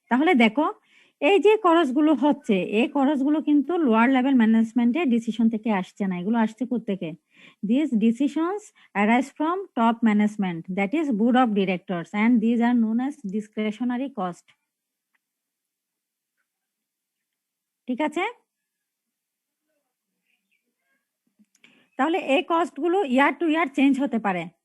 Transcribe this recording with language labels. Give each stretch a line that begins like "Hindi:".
Bangla: তাহলে দেখো, এই যে খরচগুলো হচ্ছে, এই খরচগুলো কিন্তু লোয়ার লেভেল ম্যানেজমেন্টের ডিসিশন থেকে আসছে না, এগুলো আসছে কোত্থেকে?
English: These decisions arise from top management, that is board of directors, and these are known as discretionary cost.
Bangla: ঠিক আছে, তাহলে এই কস্টগুলো ইয়ার টু ইয়ার চেঞ্জ হতে পারে।